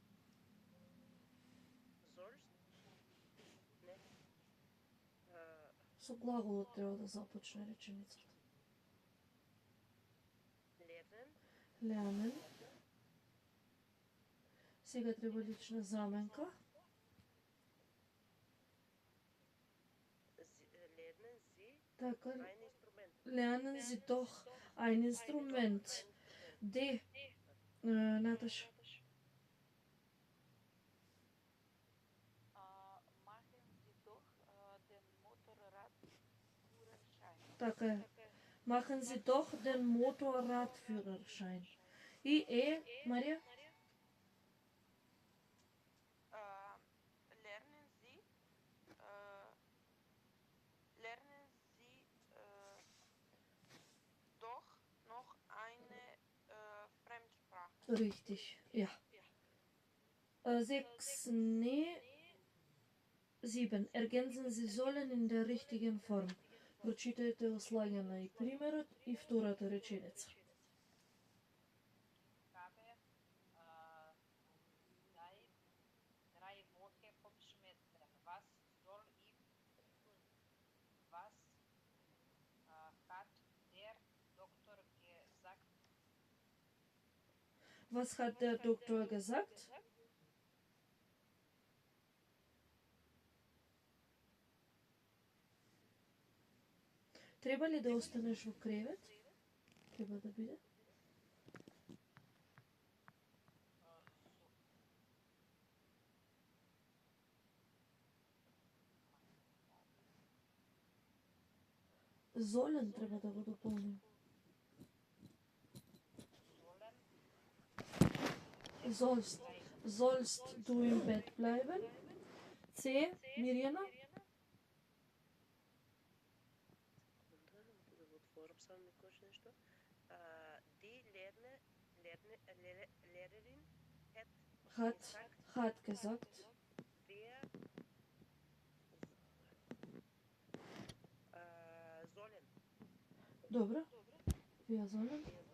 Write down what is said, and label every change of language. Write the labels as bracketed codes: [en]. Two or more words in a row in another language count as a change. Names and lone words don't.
[de] sollst? Не. [mk] Со глаголот треба да започне реченицата. [de] Lernen. Lernen. [mk] Сега треба лична заменка. [de] Lernen Sie [mk] Така, [de] ein Instrument. lernen Sie doch ein Instrument. [mk] D. Наташа. [de] Machen Sie doch den Motorradführerschein. [mk] Така е. [de] Machen Sie doch den Motorradführerschein. [mk] И Марија? [de] Lernen Sie doch noch eine Fremdsprache. Richtig, ja. 6. Nee. 7. Ergänzen Sie sollen in der richtigen Form. [mk] Прочитајте ослагана и примерот и втората реченица. [de] Ich habe seit 3 Wochen Kopfschmerzen. Was soll ich tun? Was hat der Was hat der Doktor gesagt? [mk] Треба ли да останеш во кревет? Треба да биде. Золен треба да го дополним. [de] Sollen Sollst du im Bett bleiben? C. Mirjana? [mk] Секунда, да го отворам само некош нешто. [de] Die Lehrerin Hat gesagt. wir sollen Dobro. Wir sollen